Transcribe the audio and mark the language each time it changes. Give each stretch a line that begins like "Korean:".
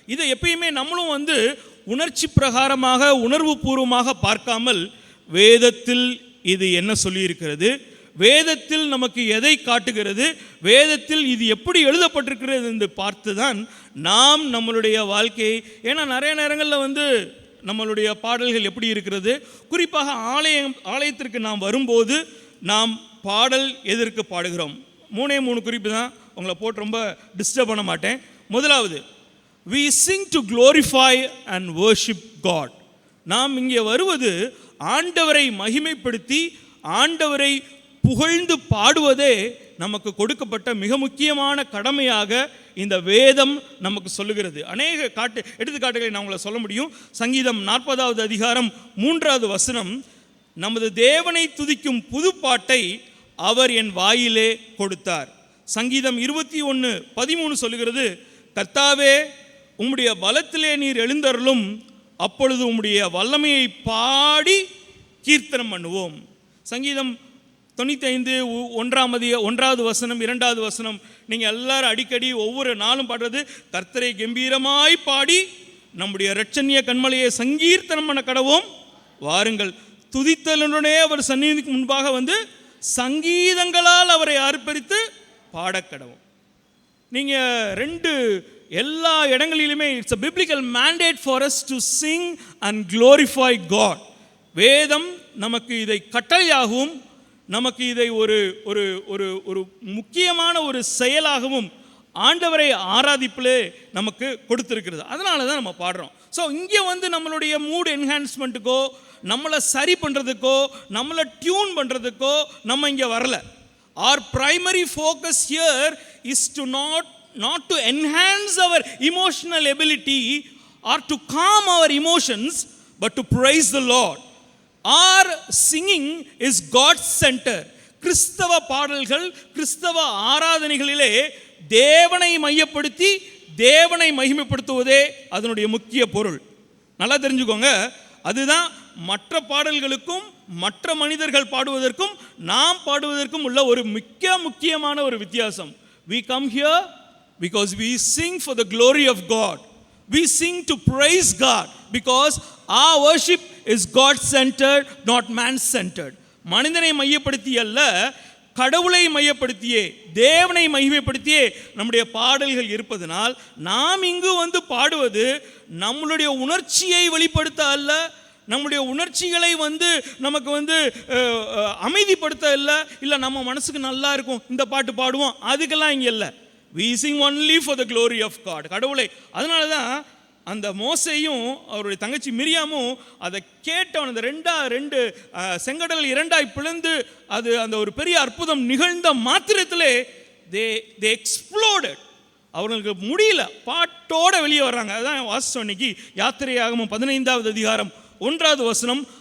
Tamil: இதை எப்பயுமே நம்மளும் வந்து உணர்ச்சி பிரகாரமாக உணர்வு பூர்வமாக பார்க்காமல் வேதத்தில் இது என்ன சொல்லியிருக்கிறது, வேதத்தில் நமக்கு எதை காட்டுகிறது, வேதத்தில் இது எப்படி எழுதப்பட்டிருக்கிறது என்று பார்த்து தான் நாம் நம்மளுடைய வாழ்க்கையை, ஏன்னா நிறைய நேரங்களில் வந்து நம்மளுடைய பாடல்கள் எப்படி இருக்கிறது, குறிப்பாக ஆலயத்திற்கு நாம் வரும்போது நாம் பாடல் எதற்கு பாடுகிறோம்? 3 குறிப்பு தான், உங்களை போட்டு ரொம்ப டிஸ்டர்ப் பண்ண மாட்டேன். முதலாவது,
English: we sing to glorify and worship God.
Tamil: நாம் இங்கே வருவது ஆண்டவரை மகிமைப்படுத்தி ஆண்டவரை புகழ்ந்து பாடுவதே நமக்கு கொடுக்கப்பட்ட மிக முக்கியமான கடமையாக இந்த வேதம் நமக்கு சொல்லுகிறது. அநேக எடுத்துக்காட்டுகளை நான் உங்களை சொல்ல முடியும். சங்கீதம் 40வது அதிகாரம் 3வது வசனம், நமது தேவனை துதிக்கும் புது பாட்டை அவர் என் வாயிலே கொடுத்தார். சங்கீதம் 21:13 சொல்லுகிறது, கர்த்தாவே உம்முடைய பலத்திலே நீர் எழுந்தருளும், அப்பொழுது உம்முடைய வல்லமையை பாடி கீர்த்தனம் பண்ணுவோம். சங்கீதம் 95:1வது வசனம் 2வது வசனம், நீங்கள் எல்லாரும் அடிக்கடி ஒவ்வொரு நாளும் பாடுறது, கர்த்தரை கம்பீரமாய் பாடி நம்முடைய இரட்சணிய கண்மலையை சங்கீர்த்தனம் பண்ண கடவோம், வாருங்கள் துதித்தலுடனே அவர் சந்நிதிக்கு முன்பாக வந்து சங்கீதங்களால் அவரை ஆர்ப்பரித்து பாடக்கடவும். நீங்கள் எல்லா இடங்களிலுமே
English: It's a biblical mandate for us to sing and glorify God.
Tamil: வேதம் நமக்கு இதை கட்டளையாகவும் நமக்கு இதை ஒரு ஒரு ஒரு ஒரு முக்கியமான ஒரு செயலாகவும் ஆண்டவரை ஆராதிப்பிலே நமக்கு கொடுத்துருக்கிறது. அதனால தான் நம்ம பாடுறோம். ஸோ இங்கே வந்து நம்மளுடைய மூட் என்ஹான்ஸ்மெண்ட்டுக்கோ, நம்மளை சரி பண்ணுறதுக்கோ, நம்மளை டியூன் பண்ணுறதுக்கோ நம்ம இங்கே வரல.
English: Our primary focus here is to not to enhance our emotional ability or to calm our emotions, but to praise the Lord. Our singing is God-centered.
Tamil: கிறிஸ்தவ பாடல்கள், கிறிஸ்தவ ஆராதனைகளிலே தேவனை மையப்படுத்தி தேவனை மகிமைப்படுத்துவதே அதனுடைய முக்கிய பொருள். நல்லா தெரிஞ்சுக்கோங்க. அதுதான் மற்ற பாடல்களுக்கும் மற்ற மனிதர்கள் பாடுவதற்கும் நாம் பாடுவதற்கும் உள்ள ஒரு முக்கியமான ஒரு வித்தியாசம்.
English: We come here because we sing for the glory of God. We sing to praise God because our worship is God-centered, not man-centered.
Tamil: மனிதனை மையப்படுத்தி அல்ல, கடவுளை மையப்படுத்தியே தேவனை மகிமைப்படுத்தியே நம்முடைய பாடல்கள் இருப்பதனால் நாம் இங்கு வந்து பாடுவது நம்மளுடைய உணர்ச்சியை வெளிப்படுத்த அல்ல, நம்முடைய உணர்ச்சிகளை வந்து நமக்கு வந்து அமைதிப்படுத்த இல்லை நம்ம மனசுக்கு நல்லா இருக்கும் இந்த பாட்டு பாடுவோம், அதுக்கெல்லாம் இங்கே இல்லை.
English: We sing only for the glory of God.
Tamil: கடவுளை. அதனால தான் அந்த மோசேயும் அவருடைய தங்கச்சி மிரியாமும் அதை கேட்டவன், அந்த ரெண்டு செங்கடல் 2ஆய் பிளந்து அது அந்த ஒரு பெரிய அற்புதம் நிகழ்ந்த மாத்திரத்திலே
English: they exploded.
Tamil: அவர்களுக்கு முடியல, பாட்டோட வெளியே வர்றாங்க. அதுதான் வாசிச்சோம் இன்னைக்கு யாத்திரையாகமம் 15வது அதிகாரம் 1வது வசனம்.